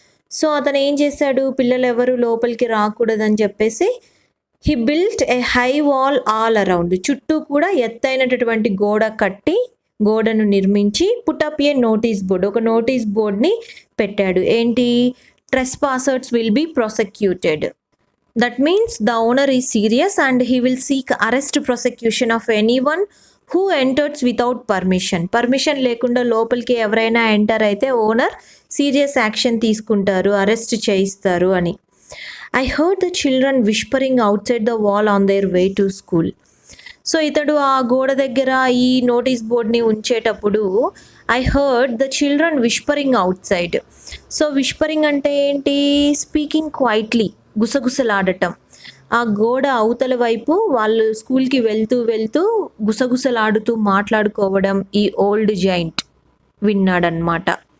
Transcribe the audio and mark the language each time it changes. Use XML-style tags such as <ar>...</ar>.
<te>So అతను ఏం చేశాడు, పిల్లలు ఎవరు లోపలికి రాకూడదని చెప్పేసి</te> <en>he built a high wall all around,</en> <te>చుట్టూ కూడా ఎత్తైనటువంటి గోడ కట్టి, గోడను నిర్మించి,</te> <en>put up a notice board,</en> <te>ఒక నోటీస్ బోర్డ్ని పెట్టాడు.</te> <en>ఏంటి, trespassers will be prosecuted. That means the owner is serious and he will seek arrest prosecution of anyone who enters without permission.</en> <te>Permission లేకుండా లోపలికి ఎవరైనా ఎంటర్ అయితే ఓనర్ సీరియస్ యాక్షన్ తీసుకుంటారు, arrest చేయిస్తారు అని.</te> <en>I heard the children whispering outside the wall on their way to school.</en> <te>So ఇతడు ఆ గోడ దగ్గర ఈ notice బోర్డ్ని ఉంచేటప్పుడు</te> <en>I heard the children whispering outside.</en> <te>So whispering అంటే ఏంటి,</te> <en>speaking quietly,</en> <te>గుసగుసలాడటం. ఆ గోడ అవతల వైపు వాళ్ళు స్కూల్కి వెళ్తూ గుసగుసలాడుతూ మాట్లాడుకోవడం ఈ ఓల్డ్ జైంట్ విన్నాడనమాట.</te>